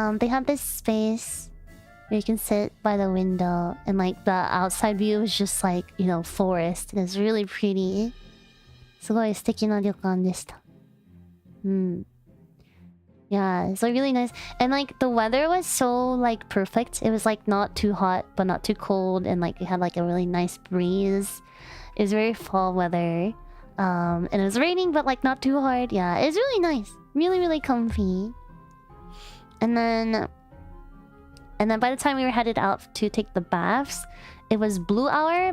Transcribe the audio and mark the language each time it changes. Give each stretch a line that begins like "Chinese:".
English: They have this space where you can sit by the window, and like the outside view is just like, you know, forest. It's really pretty.
Japanese: すごい素敵な旅館でした.
English: Yeah, it's like really nice. And like the weather was so like perfect. It was like not too hot but not too cold, and like it had like a really nice breeze. It was very fall weather. And it was raining but like not too hard. Yeah, it's really nice. Really, really comfy. And then by the time we were headed out to take the baths, it was blue hour.